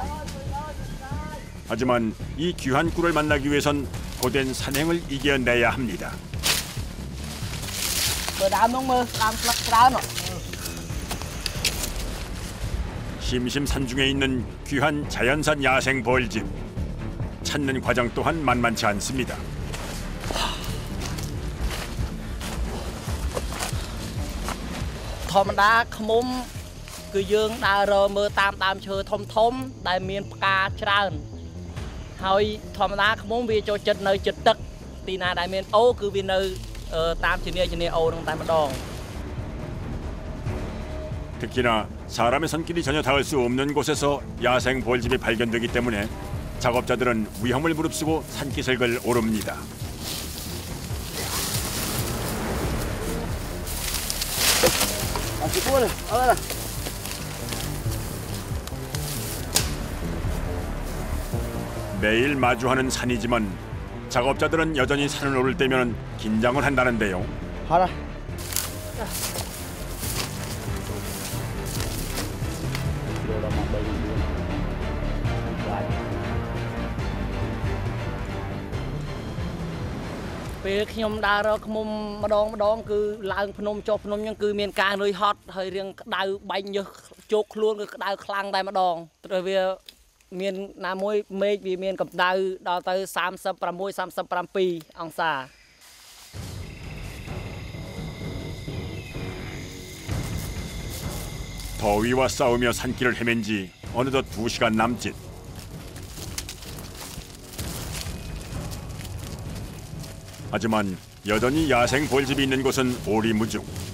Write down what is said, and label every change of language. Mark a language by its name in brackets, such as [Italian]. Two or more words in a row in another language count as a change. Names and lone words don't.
[Korean] 하지만 이 귀한 꿀을 만나기 위해선 고된 산행을 이겨내야 합니다. 심심산중에 있는 귀한 자연산 야생 벌집. 찾는 과정 또한 만만치 않습니다. [Khmer] ធម្មតា ខ្មុំ គឺយើងដើររមើលតាមដើមឈើធំៗដែលមានផ្កាច្រើនហើយធម្មតាខ្មុំវាចូលចិត្តនៅជិតទឹកទីណាដែលមានអូគឺវានៅតាមជំនាញអូនឹងតែម្ដង [Korean] 특히나 사람의 손길이 전혀 닿을 수 없는 곳에서 야생 벌집이 발견되기 때문에 작업자들은 위험을 무릅쓰고 산기슭을 오릅니다. 매일 마주하는 산이지만 작업자들은 여전히 산을 오를 때면 긴장을 한다는데요. [Khmer] ពេលខ្ញុំដើររកឃ្មុំម្ដងគឺឡើងភ្នំចុះភ្នំហ្នឹងគឺមានការនឿយហត់ហើយរៀងក្តៅបែកញើសជោកខ្លួនគឺក្តៅខ្លាំងតែម្ដងព្រោះវាមានណាមួយមេឃវាមានកម្ដៅដល់ទៅ36 37 អង្សា [Korean] 더위와 싸우며 산길을 헤맨 지 어느덧 2시간 남짓. 하지만 여전히 야생 벌집이 있는 곳은 오리무중.